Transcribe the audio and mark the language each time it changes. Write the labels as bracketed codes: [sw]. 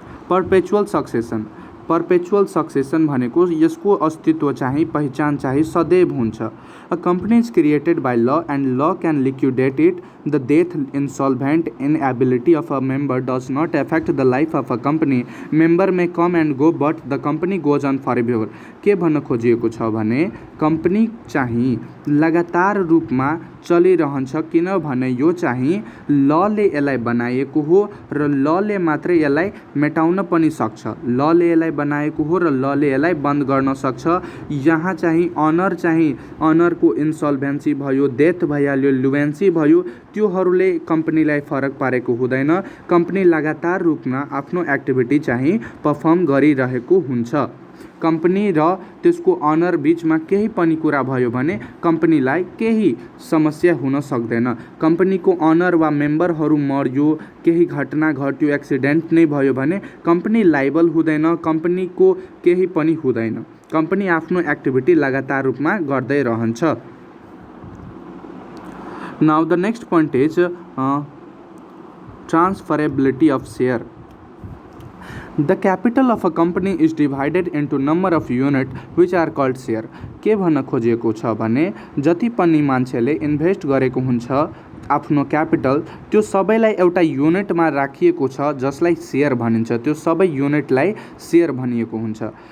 [ne] Perpetual succession. Perpetual succession भनेको यसको अस्तित्व चाहिँ पहिचान चाहिँ सदैव हुन्छ. [en] A company is created by law and law can liquidate it. The death, insolvent, inability of a member does not affect the life of a company. Member may come and go but the company goes on forever. [ne] के भन्न खोजिएको छ भने company चाहिँ लगातार रूपमा चलिरहन्छ किनभने यो चाहिँ लले यसलाई बनाएको हो र लले मात्रै यसलाई मेटाउन पनि सक्छ. लले यसलाई बनाएको हो र लले यसलाई बन्द गर्न सक्छ. यहाँ चाहिँ अनरको इन्सल्भेन्सी भयो, डेथ भइहाल्यो, लुवेन्सी भयो, त्योहरूले कम्पनीलाई फरक पारेको हुँदैन. कम्पनी लगातार रूपमा आफ्नो एक्टिभिटी चाहिँ पर्फर्म गरिरहेको हुन्छ. कम्पनी र त्यसको अनर बिचमा केही पनि कुरा भयो भने कम्पनीलाई केही समस्या हुन सक्दैन. कम्पनीको अनर वा मेम्बरहरू मर्यो, केही घटना घट्यो, एक्सिडेन्ट नै भयो भने कम्पनी लाइबल हुँदैन, कम्पनीको केही पनि हुँदैन. कम्पनी आफ्नो एक्टिभिटी लगातार रूपमा गर्दै रहन्छ. [en] Now the next point is transferability of share. The capital of a company is divided into number of unit which are called share. [ne] के भन्न खोजिएको छ भने जति पनि मान्छेले इन्भेस्ट गरेको हुन्छ आफ्नो क्यापिटल त्यो सबैलाई एउटा युनिटमा राखिएको छ जसलाई शेयर भनिन्छ. त्यो सबै युनिटलाई शेयर भनिएको हुन्छ.